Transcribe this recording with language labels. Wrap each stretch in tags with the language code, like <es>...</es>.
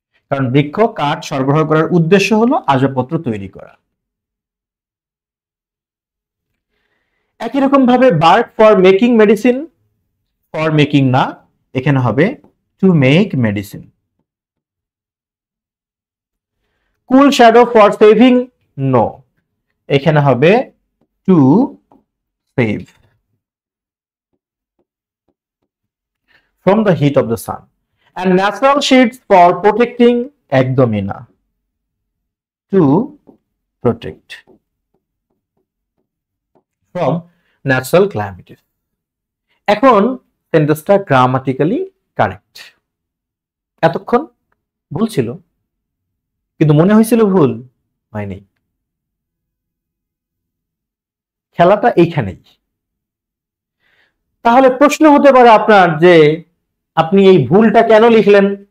<bn>কারণ বৃক্ষ কাঠ সরবরাহ করার উদ্দেশ্য হলো আসবাবপত্র তৈরি করা। একই রকম ভাবে</bn> <en>bark for making medicine, for making না,</en> <bn>এখানে হবে</bn> <en>To make medicine. Cool shadow for saving, no,</en> <bn>এখানে হবে</bn> <en>to save from the heat of the sun, and natural shades for protecting,</en> <bn>একদমই না,</bn> <en>to protect from natural calamities।</en> <bn>এখন সেন্টেন্সটা grammatically correct. এতক্ষণ ভুল ছিল, কিন্তু মনে হয়েছিল ভুল হয়নি। খেলাটা এইখানেই। তাহলে প্রশ্ন হতে পারে আপনার যে আপনি এই ভুলটা কেন লিখলেন?</bn>